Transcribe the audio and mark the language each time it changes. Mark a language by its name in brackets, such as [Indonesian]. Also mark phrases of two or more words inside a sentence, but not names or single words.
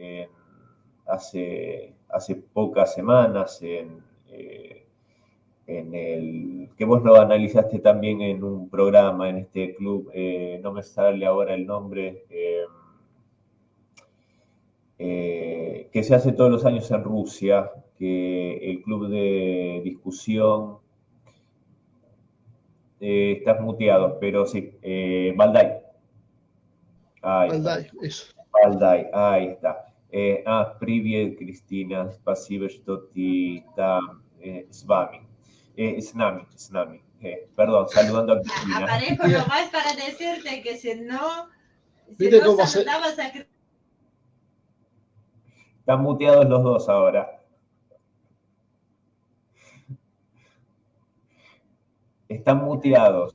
[Spanish] hace pocas semanas, en el que vos lo analizaste también en un programa, en este club, no me sale ahora el nombre, que se hace todos los años en Rusia, que el club de discusión, estás muteado, pero sí, Valdai. Valdai, eso. Valdai, ahí está. [Russian] Привет, Cristina, спасибо, что ты там с вами. [Spanish] Es Nami. Perdón, saludando a Cristina. Aparezco nomás para decirte que si no saludabas a... Están muteados los dos ahora. Están muteados.